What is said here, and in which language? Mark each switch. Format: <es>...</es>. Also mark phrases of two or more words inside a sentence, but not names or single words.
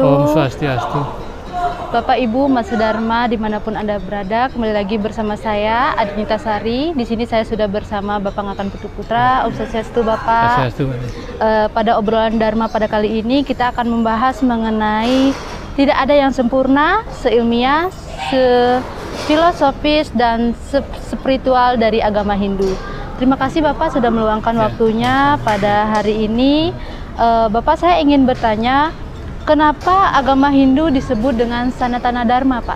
<sa>Om Swastiastu.</sa> <id>Bapak Ibu Mas Dharma dimanapun Anda berada, kembali lagi bersama saya Adinita Sari. Di sini saya sudah bersama Bapak Ngakan Putu Putra.</id> <sa>Om Swastiastu</sa> <id>Bapak.</id> <sa>Swastiastu.</sa> <id>Pada obrolan Dharma pada kali ini kita akan membahas mengenai tidak ada yang sempurna, seilmiah, filosofis dan spiritual dari agama Hindu. Terima kasih Bapak sudah meluangkan waktunya pada hari ini. Bapak, saya ingin bertanya, kenapa agama Hindu disebut dengan Sanatana Dharma, Pak?</id>